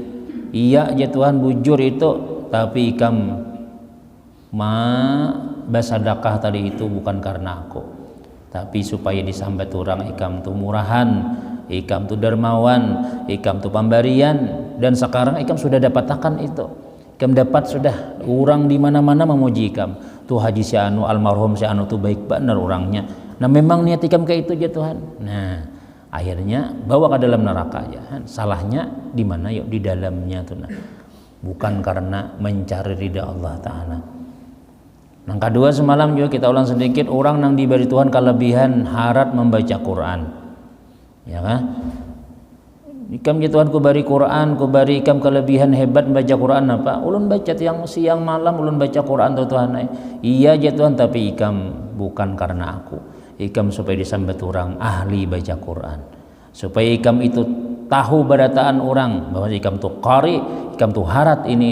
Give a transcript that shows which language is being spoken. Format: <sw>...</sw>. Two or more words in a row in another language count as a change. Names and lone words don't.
<bjn>Iya aja Tuhan bujur itu, tapi ikam bersedekah tadi itu bukan karena aku, tapi supaya disambat orang ikam tu murahan, ikam tu dermawan, ikam tu pemberian, dan sekarang ikam sudah dapatkan itu. Ikam dapat sudah, orang di mana-mana memuji ikam. Tu Haji si anu almarhum si anu tu baik benar orangnya. Nah memang niat ikam kayak itu aja Tuhan.</bjn> <id>Nah akhirnya bawa ke dalam neraka aja. Salahnya di mana? Yuk di dalamnya tuh. Nah. Bukan karena mencari ridha Allah Ta'ala. Yang kedua semalam juga kita ulang sedikit, orang yang diberi Tuhan kelebihan harap membaca Quran, ya kan?</id> <bjn>Ikam ya Tuhan ku beri Quran, ku beri ikam kelebihan hebat membaca Quran apa? Ulun baca siang malam ulun baca Quran tuh Tuhan. Iya ya Tuhan, tapi ikam bukan karena aku. Ikam supaya disambat orang ahli baca Quran, supaya ikam itu tahu berataan orang bahwa ikam tuh qari, ikam tuh harat ini.</bjn>